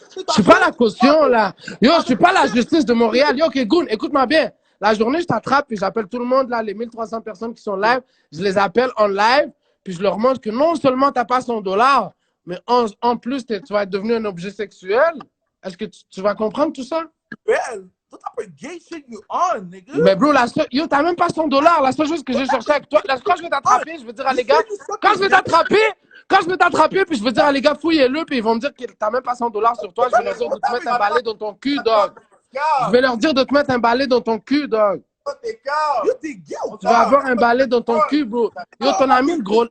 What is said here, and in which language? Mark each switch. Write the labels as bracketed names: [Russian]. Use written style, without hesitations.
[French] Je suis pas la caution, là. Yo, je suis pas la justice de Montréal. Yo, Kegoun, écoute-moi bien. La journée, je t'attrape, puis j'appelle tout le monde, là, les 1300 personnes qui sont live. Je les appelle en live, puis je leur montre que non seulement tu n'as pas 100 dollars, mais en plus, tu vas être devenu un objet sexuel. Est-ce que tu vas comprendre tout ça? [English] Well, what type of gay shit you on, nigga? [French] Mais bro, yo, t'as même pas 100 dollars. La seule chose que j'ai cherché avec toi, quand je vais t'attraper, je vais dire à les gars, quand je vais t'attraper, puis je vais dire à les gars, fouillez-le, puis ils vont me dire que t'as même pas 100 dollars sur toi. Je vais leur dire de te mettre un balai dans ton cul, dog. Je vais leur dire de te mettre un balai dans ton cul, dog. Tu vas avoir un balai dans ton cul, bro. Yo, ton ami le gros.